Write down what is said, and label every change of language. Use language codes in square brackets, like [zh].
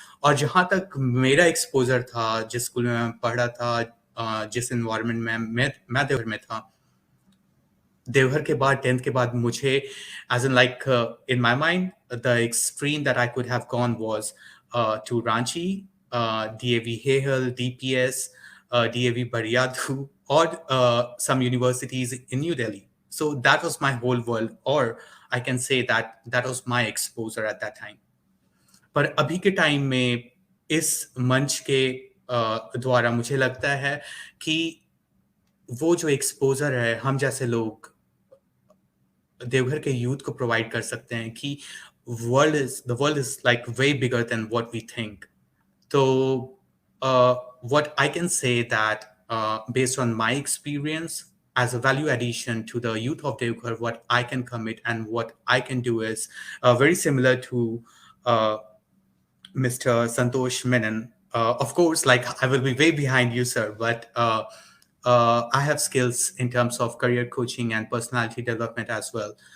[hi] और जहाँ तक मेरा एक्सपोजर था, जिस स्कूल में मैं पढ़ा था, जिस एनवायरनमेंट में मैं देवघर में था, देवघर के बाद 10th के बाद मुझे [en] as in like in my mind the extreme that I could have gone was to Ranchi, [hi] DAV Hehal, DPS, DAV बरियादू, और [en] some universities in New Delhi. So that was my whole world, or I can say that was my exposure at that time. [hi] पर अभी के time में इस मंच के द्वारा मुझे लगता है कि वो जो एक्सपोजर है हम जैसे लोग देवघर के यूथ को प्रोवाइड कर सकते हैं कि [en] the world is like way bigger than what we think. So what I can say that based on my experience as a value addition to the youth of Devghar, what I can commit and what I can do is very similar to Mr. Santosh Menon. Of course, like I will be way behind you, sir, but I have skills in terms of career coaching and personality development as well.